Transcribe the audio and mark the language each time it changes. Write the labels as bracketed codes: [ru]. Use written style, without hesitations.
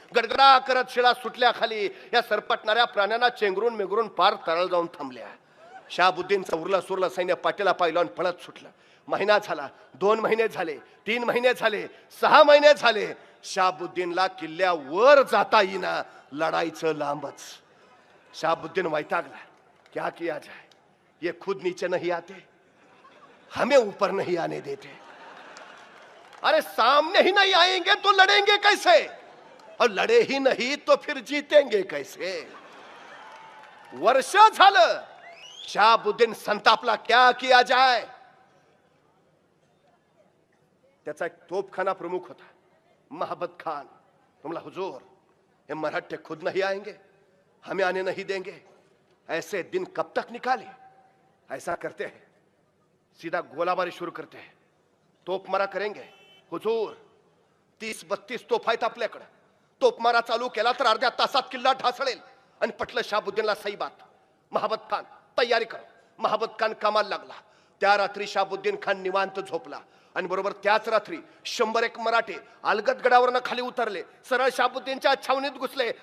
[mr] गडगडा करत शिळा सुटल्या खाली. या सरपटणाऱ्या प्राण्यांना चेंगरून मेंगरून पार तळाला जाऊन थांबल्या. शाहबुद्दीनचं उरलं सुरलं सैन्य पाठीला पायलवान पळत सुटलं. महिना झाला, 2 महिने झाले, 3 महिने झाले, 6 महिने झाले. शाहबुद्दीनला किल्ल्यावर जाता येईना. लढाईचं लांबच. शाहबुद्दीन वैतागला. [hi] क्या किया जाए, ये खुद नीचे नहीं आते, हमें ऊपर नहीं आने देते. अरे सामने ही नहीं आएंगे तो लड़ेंगे कैसे, और लड़े ही नहीं तो फिर जीतेंगे कैसे. [mr] वर्ष झालं. शाहबुद्दीन संतापला. [hi] क्या किया जाए. [mr] त्याचा एक तोपखाना प्रमुख होता, महाबत खान. [hi] तुमला, हुजूर ये मराठे खुद नहीं आएंगे, हमें आने नहीं देंगे. ऐसे दिन कब तक निकाले. ऐसा करते हैं, सीधा गोलाबारी शुरू करते हैं, तोपमारा करेंगे. [mr] हुजूर 30-32 तोफ आहेत आपल्याकडे. तोपमारा चालू केला तर अर्ध्या तासात किल्ला ढासळेल. आणि पटलं शाहबुद्दीनला [hi] सही बात. [mr] महाबत खान तयारी कर. महाबत खान कामाला लागला. त्या रात्री शहाबुद्दीन खान निवांत झोपला आणि बरोबर त्याच रात्री 101 मराठे अलगदगडावरनं खाली उतरले, सरळ शहाबुद्दीनच्या छावणीत घुसले.